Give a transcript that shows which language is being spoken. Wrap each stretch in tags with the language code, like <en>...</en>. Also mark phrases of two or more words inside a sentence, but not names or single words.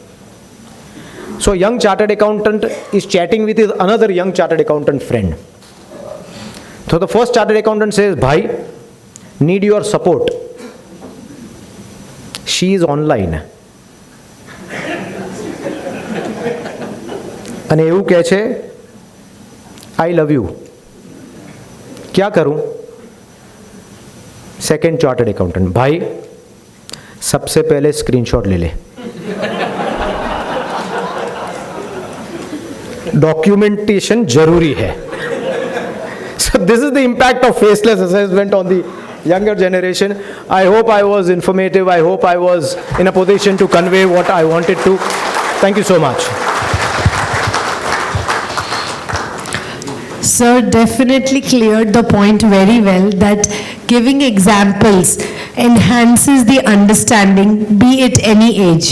<en>so young chartered accountant is chatting with his another young chartered accountant friend. So the first chartered accountant says, "Bhai, need your support. She is online."</en> <gu>અને એવું કહે છે,</gu> <en>"I love you.</en> <hi>क्या करूं?"</hi> <en>second chartered accountant,</en> <hi>"भाई, सबसे पहले स्क्रीनशॉट ले ले. डॉक्यूमेंटेशन जरूरी है."</hi> <en>So this is the impact of faceless assessment on the younger generation. I hope I was informative. I hope I was in a position to convey what I wanted to. Thank you so much. Sir definitely cleared the point very well that giving examples enhances the understanding, be it any age.</en>